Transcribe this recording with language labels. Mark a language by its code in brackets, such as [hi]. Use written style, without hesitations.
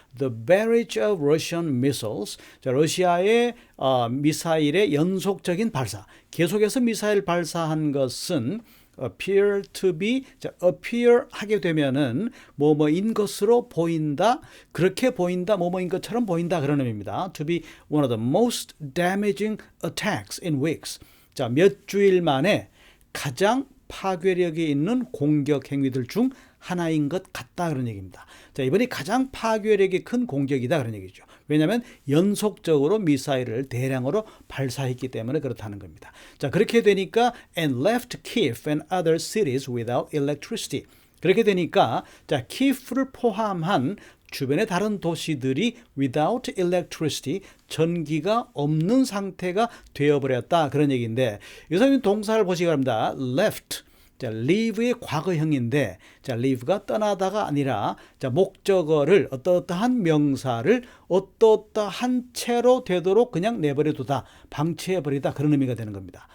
[en] The barrage of Russian missiles. [ko] 자, 러시아의 미사일의 연속적인 발사. 계속해서 미사일 발사한 것은 [en] appear to be, [ko] 자, appear 하게 되면은 뭐뭐인 것으로 보인다, 그렇게 보인다, 뭐뭐인 것처럼 보인다, 그런 의미입니다. [en] To be one of the most damaging attacks in weeks. [ko] 자, 몇 주일 만에 가장 파괴력이 있는 공격 행위들 중 하나인 것 같다, 그런 얘기입니다. 자, 이번이 가장 파괴력이 큰 공격이다, 그런 얘기죠. 왜냐하면 연속적으로 미사일을 대량으로 발사했기 때문에 그렇다는 겁니다. 자, 그렇게 되니까 [en] and left Kiev and other cities without electricity. [ko] 그렇게 되니까 자, 키프를 포함한 주변의 다른 도시들이 [en] without electricity, [ko] 전기가 없는 상태가 되어버렸다, 그런 얘기인데, 여기서 동사를 보시기 바랍니다. left, 자, leave의 과거형인데, 자, leave가 떠나다가 아니라, 자, 목적어를 어떠한 명사를 어떠한 채로 되도록 그냥 내버려두다, 방치해버리다, 그런 의미가 되는 겁니다.